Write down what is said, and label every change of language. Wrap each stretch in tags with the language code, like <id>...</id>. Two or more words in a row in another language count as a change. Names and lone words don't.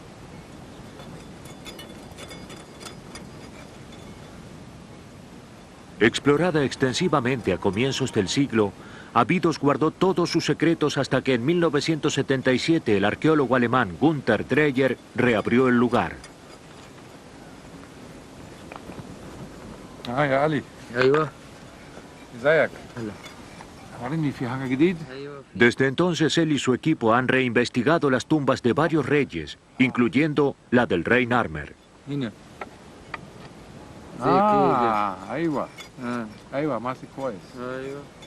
<es>Explorada extensivamente a comienzos del siglo, Abidos guardó todos sus secretos hasta que en 1977 el arqueólogo alemán Günther Dreyer reabrió el lugar.</es> <ar>يا علي ايوه ازيك وريني في حاجه جديد</ar> <es>Desde entonces él y su equipo han reinvestigado las tumbas de varios reyes, incluyendo la del rey Narmer.</es> <ar>هنا زي كده ايوه اه ايوه ماسك كويس ايوه</ar>